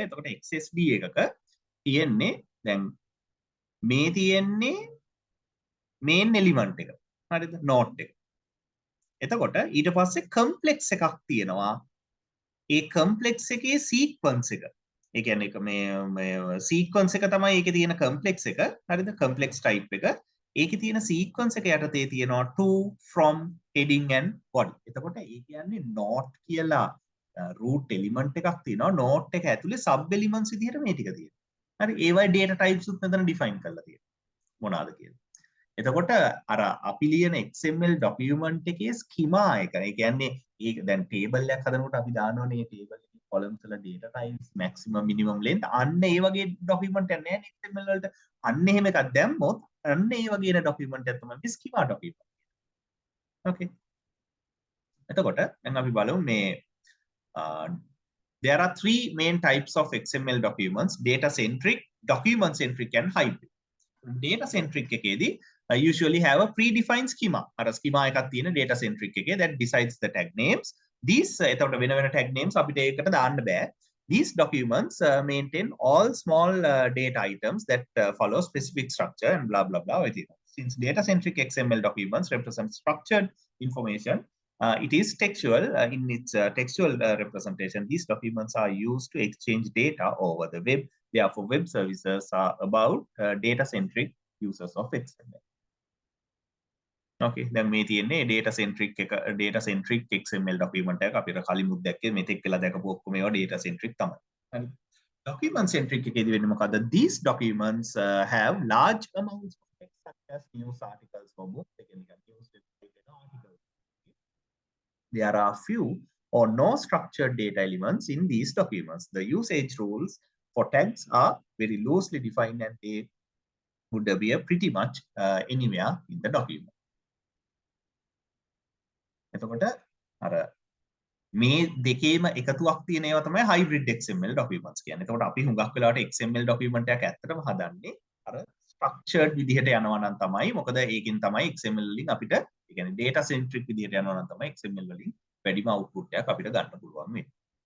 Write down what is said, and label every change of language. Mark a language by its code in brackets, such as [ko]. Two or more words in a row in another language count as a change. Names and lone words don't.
[si] එතකොට XSD එකක තියෙන්නේ දැන් මේ තියෙන්නේ [en] main element [si] එක. හරිද? note එක. එතකොට ඊට පස්සේ complex එකක් තියෙනවා. ඒ complex එකේ sequence එක. ඒ කියන්නේ මේ sequence එක තමයි ඒකේ තියෙන complex එක. හරිද? [en] complex type [si] එක. ඒකේ තියෙන sequence එක යටතේ තියෙනවා [en] to, from, heading and body. [si] එතකොට ඒ කියන්නේ note කියලා [en] root element [si] එකක් තියෙනවා. note එක ඇතුලේ [en] sub elements [si] විදිහට මේ ටික තියෙනවා. හරි? ඒවයි [en] data types [si] උත් මෙතන define කරලා තියෙනවා. මොනවාද කියලා. එතකොට අර අපි ලියන [en] XML document [si] එකේ schema එක. ඒ කියන්නේ ඒක දැන් table එකක් හදනකොට අපි දානවනේ මේ table එකේ columns වල [en] data types maximum minimum length [si] අන්න ඒ වගේ document එකක් නෑ XML වලට. අන්න එහෙම එකක් දැම්මොත් අන්න ඒ වගේ document එකක් තමයි මේ [en] schema document. Okay. [si] එතකොට දැන් අපි බලමු මේ [en] there are three main types of XML documents: data centric, document centric and hybrid. Data centric එකේදී usually have a predefined schema. අර schema [si] එකක් තියෙන [en] data centric එකේ that decides the tag names. [si] These එතකොට වෙන වෙන [en] tag names [si] අපිට ඒකට දාන්න බෑ. [en] These documents maintain all small data items that follow specific structure and blah blah blah. Since data centric XML documents represent structured information, it is textual in its textual representation. These documents are used to exchange data over the web. Therefore, web services are about data-centric users of XML. [si] Okay, දැන් මේ තියෙන්නේ [en] data centric XML document [si] එකක් අපිට කලිමුත් දැක්කේ මෙතෙක් කියලා දැකපු ඔක්කොම ඒවා [en] data centric [si] තමයි. හරි. Document centric එකේදී වෙන්නේ මොකද්ද? [en] These documents have large amounts of text such as news articles for both news articles. There are few or no structured data elements in these documents. The usage rules for tags are very loosely defined and they would appear pretty much anywhere in the document. [si] එතකොට අර මේ දෙකේම එකතුවක් තියෙන ඒවා තමයි [en] hybrid XML documents [si] කියන්නේ. එතකොට අපි හුඟක් වෙලාවට [en] XML document [si] එකක් ඇත්තටම හදන්නේ අර structured විදිහට යනවා නම් තමයි. මොකද ඒකෙන් තමයි XML වලින් අපිට ඒ කියන්නේ [en] data centric [si] විදිහට යනවා නම් තමයි XML වලින් වැඩිම output එකක් අපිට ගන්න පුළුවන් වෙන්නේ.